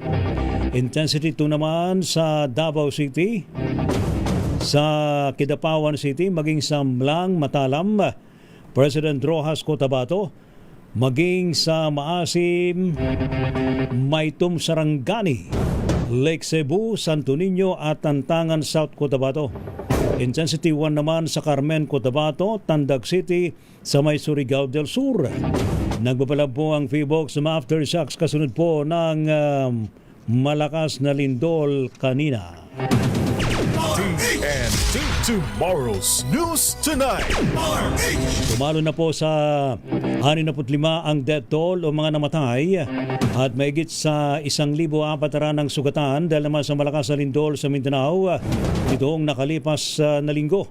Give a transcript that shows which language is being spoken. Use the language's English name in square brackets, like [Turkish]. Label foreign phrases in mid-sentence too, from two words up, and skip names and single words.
[Filipino] Intensity 2 naman sa Davao City, sa Kidapawan City, maging sa Mlang, Matalam, President Rojas, Cotabato, maging sa Maasim, Maytum, Sarangani, Lake Cebu, Santo Niño at Tantangan, South Cotabato. Intensity 1 naman sa Carmen, Cotabato, Tandag City, sa may Surigao del Sur. Nagbabalab po ang Feebox sa aftershocks kasunod po ng malakas na lindol kanina. TNT Tomorrow's News Tonight. Tumalo na po sa 65 ang death toll o mga namatay at mahigit sa 1,400 ng sugatan dahil naman sa malakas na lindol sa Mindanao nitong nakalipas na linggo.